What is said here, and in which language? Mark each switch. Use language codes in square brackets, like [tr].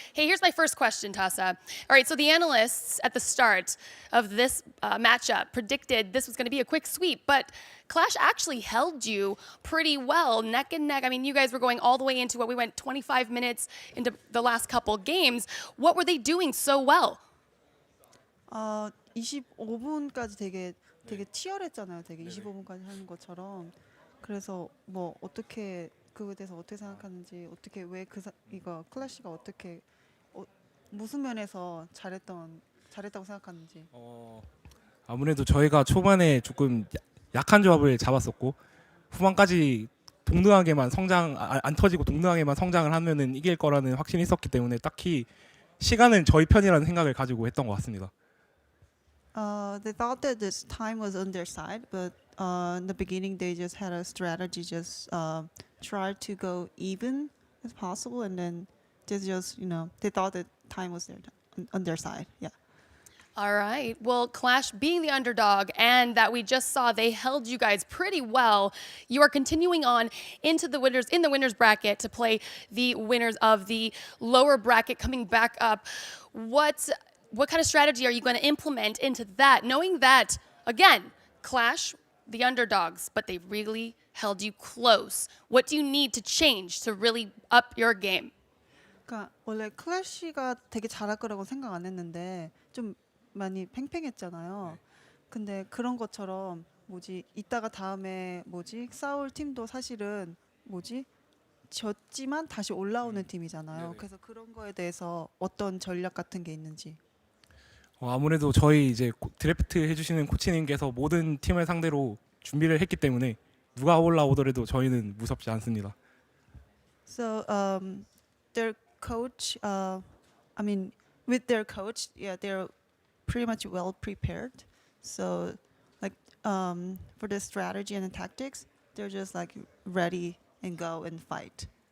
[en] Hey, here's my first question, Tassa. All right, so the analysts at the start of this matchup predicted this was going to be a quick sweep, but Qlash actually held you pretty well, neck and neck. I mean, you guys were going all the way into what we went 25 minutes into the last couple games. What were they doing so well? [ko] 25분까지 되게 치열했잖아요. 되게 25분까지 하는 것처럼. 그래서 뭐 어떻게 그거에 대해서 어떻게 생각하는지, 어떻게 왜 이거 클래시가 어떻게 무슨 면에서 잘했다고 생각하는지. 아무래도 저희가 초반에 조금 약한 조합을 잡았었고 후반까지 동등하게만 안 터지고 동등하게만 성장을 하면은 이길 거라는 확신이 있었기 때문에 딱히 시간은 저희 편이라는 생각을 가지고 했던 것 같습니다. [en] They thought that this time was on their side, but in the beginning they just had a strategy, just try to go even as possible, and then they just, they thought that time was on their side. Yeah. All right. Well, Qlash being the underdog and that we just saw they held you guys pretty well. You are continuing on into the winners bracket to play the winners of the lower bracket coming back up. What kind of strategy are you going to implement into that, knowing that, again, Qlash, the underdogs, but they really held you close? What do you need to change to really up your game? [ko] 그러니까 원래 클래시가 되게 잘할 거라고 생각 안 했는데 좀 많이 팽팽했잖아요. 근데 그런 것처럼 이따가 다음에 싸울 팀도 사실은 졌지만 다시 올라오는 팀이잖아요. 그래서 그런 거에 대해서 어떤 전략 같은 게 있는지. 아무래도 저희 이제 드래프트 해주시는 코치님께서 모든 팀을 상대로 준비를 했기 때문에 누가 올라오더라도 저희는 무섭지 않습니다. [en] So their coach, with their coach, yeah, they're pretty much well prepared. So like for the strategy and the tactics, they're just like ready and go and fight.